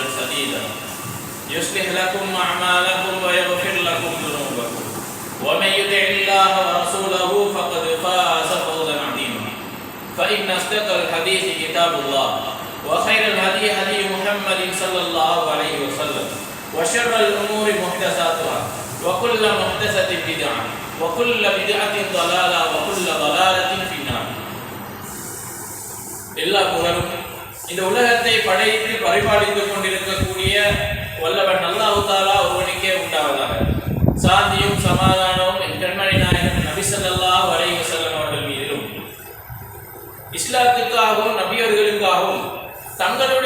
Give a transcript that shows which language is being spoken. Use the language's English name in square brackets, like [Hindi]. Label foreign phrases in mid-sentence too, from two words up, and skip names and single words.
[Arabic] سديدا يصلح لكم أعمالكم ويغفر لكم ذنوبكم ومن يطع الله ورسوله فقد فاز فوزا عظيما فإن أصدق الحديث كتاب الله وخير الهدي هدي محمد صلى الله عليه وسلم وشر الأمور محدثاتها وكل محدثة بدعة وكل بدعة ضلالة وكل ضلالة في النار. [Tamil] எல்லா புகழும் இந்த உலகத்தை படைத்து பரிபாலித்துக் கொண்டிருக்கக்கூடிய வல்லவன் அல்லாஹ் தஆலா ஒருவனுக்கே உண்டாவதாக. சாந்தியும் சமாதானமும் என் கண்மணி நாயகம் நபி [Arabic] صلى الله عليه وسلم [Tamil] அவர்கள் மீதிலும் இஸ்லாத்துக்காகவும் நபியர்களுக்காகவும் தங்களுடைய